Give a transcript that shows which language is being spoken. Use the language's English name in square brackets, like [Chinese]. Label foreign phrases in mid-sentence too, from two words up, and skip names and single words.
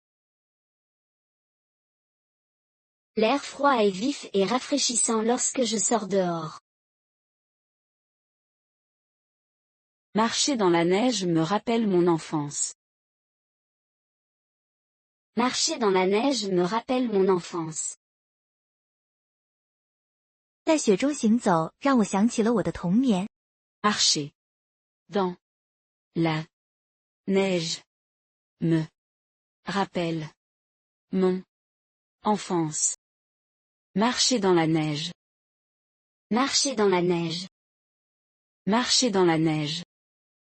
[French] L'air froid est vif et rafraîchissant lorsque je sors dehors. Marcher dans la neige me rappelle mon enfance. Marcher dans la neige me rappelle mon enfance. [Chinese] 在雪中行走，让我想起了我的童年。 [French] Marcher dans la neige me rappelle mon enfance. Marcher dans la neige. Marcher dans la neige. Marcher dans la neige.